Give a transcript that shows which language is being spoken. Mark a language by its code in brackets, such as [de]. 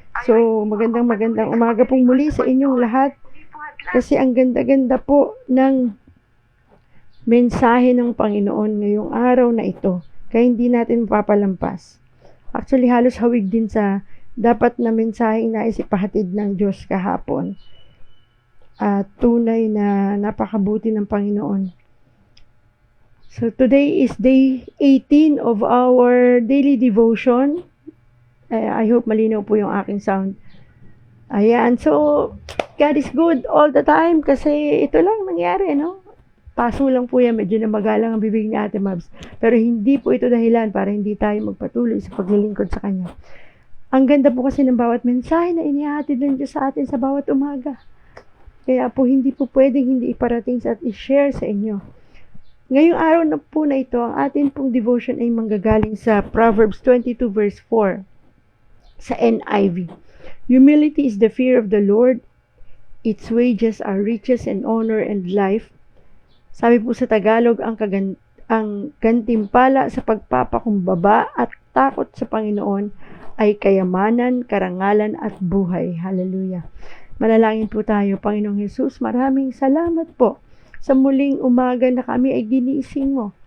[tl] So, magandang umaga pong muli sa inyong lahat. Kasi ang ganda-ganda po ng mensahe ng Panginoon ngayong araw na ito. Kaya hindi natin mapapalampas. Actually, halos hawig din sa dapat na mensaheng nais ipahatid ng Diyos kahapon. At tunay na napakabuti ng Panginoon. [en] So, today is day 18 of our daily devotion. I hope [tl] malinaw po yung aking sound. [en] Ayan. So, God is good all the time [tl] kasi ito lang nangyari, no? Paso lang po yan, medyo namagalang ang bibig ni Ate Mabs. Pero hindi po ito dahilan para hindi tayo magpatuloy sa paglilingkod sa Kanya. Ang ganda po kasi ng bawat mensahe na inihatid ng Diyos sa atin sa bawat umaga. Kaya po hindi po pwedeng hindi iparating at i-share sa inyo. Ngayong araw na po na ito, ang atin pong devotion ay manggagaling sa Proverbs 22 verse 4 sa NIV. [en] Humility is the fear of the Lord. Its wages are riches and honor and life. [tl] Sabi po sa Tagalog, ang gantimpala sa pagpapakumbaba at takot sa Panginoon ay kayamanan, karangalan at buhay. Hallelujah. Manalangin po tayo, Panginoong Hesus. Maraming salamat po sa muling umaga na kami ay ginising mo.